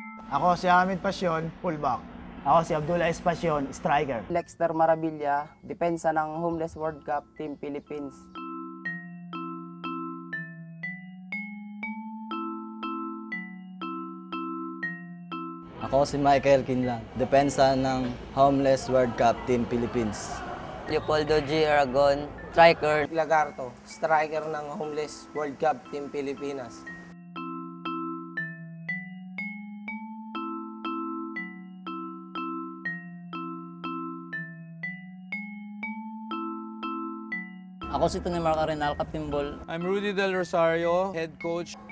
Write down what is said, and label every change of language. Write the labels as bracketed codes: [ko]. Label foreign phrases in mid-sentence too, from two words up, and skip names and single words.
[tl] Ako si Hamid Pasyon, fullback. Ako si Abdullah Espasyon, striker. Lexter Maravilla, depensa ng Homeless World Cup Team Philippines. Ako si Michael Kinlang, depensa ng Homeless World Cup Team Philippines. Leopoldo G. Aragon, striker. Lagarto, striker ng Homeless World Cup Team Pilipinas. Ako si Tony Mark Arenal, [en] Captain Ball. I'm Rudy Del Rosario, head coach.